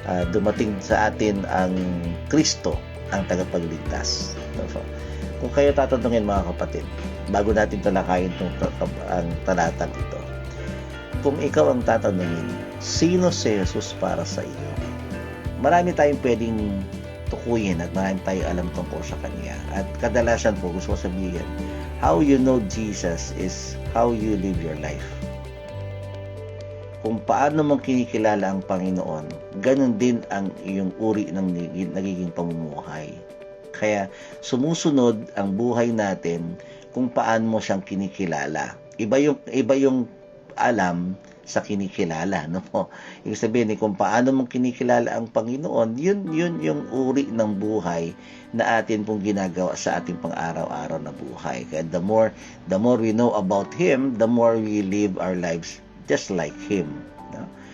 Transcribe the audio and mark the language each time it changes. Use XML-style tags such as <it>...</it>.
<tl>Dumating sa atin ang Kristo, ang tagapagligtas. So, kung kayo tatanungin, mga kapatid, bago natin talakayin ang talatang ito, kung ikaw ang tatanungin, sino si Jesus para sa iyo? Marami tayong pwedeng tukuyin at marami tayong alam tungkol sa Kanya. At kadalasan po, gusto ko sabihin,</tl> <en>how you know Jesus is how you live your life.</en> <tl>Kung paano mong kinikilala ang Panginoon, ganun din ang iyong uri ng nagiging pamumuhay. Kaya sumusunod ang buhay natin kung paano mo siyang kinikilala. Iba yung alam sa kinikilala, no po. Ibig sabihin, kung paano mong kinikilala ang Panginoon, yun yung uri ng buhay na atin pong ginagawa sa ating pang-araw-araw na buhay.</tl> <en>Kaya the more we know about Him, the more we live our lives just like Him, no?</en>